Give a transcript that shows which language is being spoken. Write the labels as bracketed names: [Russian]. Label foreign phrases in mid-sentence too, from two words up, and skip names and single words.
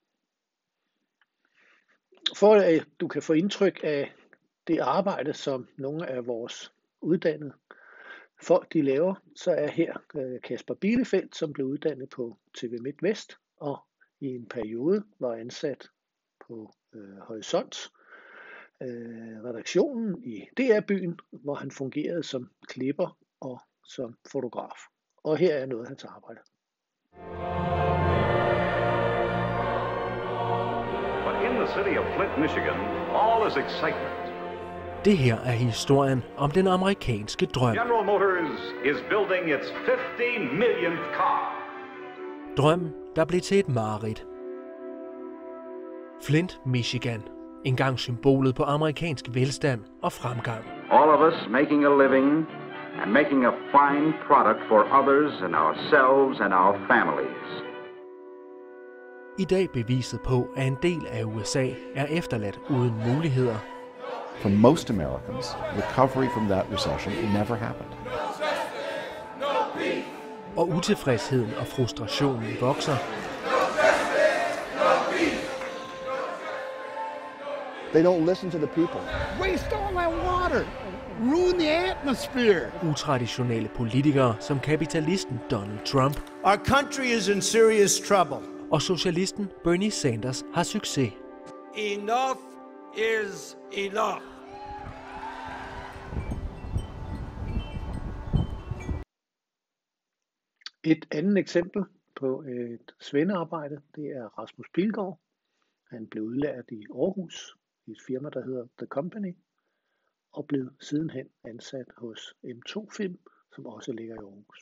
[Danish] For at du kan få indtryk af det arbejde, som nogle af vores uddannede folk de laver, så er her Kasper Bielefeldt, som blev uddannet på TV MidtVest og i en periode var ansat på Horisont redaktionen i DR-byen, hvor han fungerede som klipper og som fotograf. Og her er noget af hans arbejde. [English] But in the city of Flint, Michigan, all is excitement. [Danish] Det her er historien om den amerikanske drøm. [English] General Motors is building its 50 millionth car. [Danish] Drømmen, der blev til et mareridt. Flint, Michigan. Engang symbolet på amerikansk velstand og fremgang. [English] All of us making a living and making a fine product for others and ourselves and our families. [Danish] I dag beviset på, at en del af USA er efterladt uden muligheder. [English] For most Americans, recovery from that recession never happened. [Danish] Og utilfredsheden og frustrationen vokser. [English] They don't listen to the people. Waste all that water. Ruin the atmosphere. [Danish] Utraditionelle politikere som kapitalisten Donald Trump. [English] Our country is in serious trouble. [Danish] Og socialisten Bernie Sanders har succes. [English] Enough is enough. [Danish] Et andet eksempel på et svendearbejde, det er Rasmus Pilgaard. Han blev udlært i Aarhus i et firma, der hedder The Company, og blev sidenhen ansat hos M2 Film, som også ligger i Aarhus.